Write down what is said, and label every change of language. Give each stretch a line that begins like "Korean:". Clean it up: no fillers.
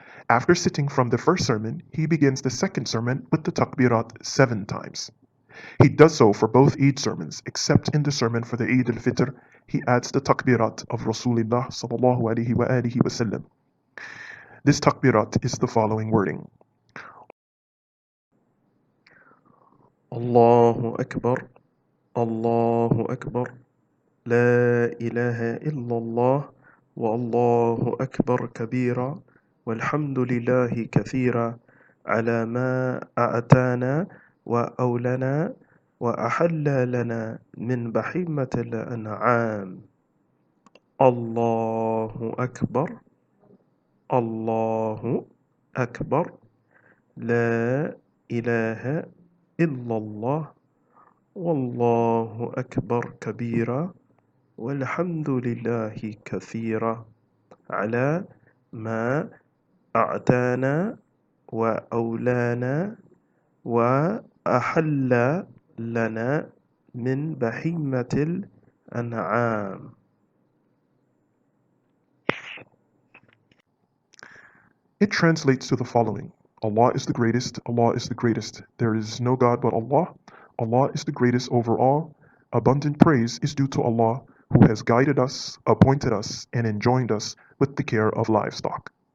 English: After sitting from the first sermon, he begins the second sermon with the takbirat 7 times. He does so for both Eid sermons, except in the sermon for the Eid al-Fitr, he adds the takbirat of Rasulullah sallallahu alaihi wa alihi wasallam. This takbirat is the following wording.
Arabic: Allahu Akbar, Allahu Akbar, La ilaha illallah, wa Allahu Akbar kabira, والحمد لله كثيرا على ما أعطانا وأولنا وأحل لنا من بهيمة الأنعام. الله أكبر الله أكبر لا إله إلا الله والله أكبر كبيرا والحمد لله كثيرا على ما أعطانا وأولانا وأحل لنا من بهيمة الأنعام.
English: It translates to the following. Allah is the greatest, Allah is the greatest. There is no God but Allah. Allah is the greatest over all. Abundant praise is due to Allah, who has guided us, appointed us, and enjoined us with the care of livestock.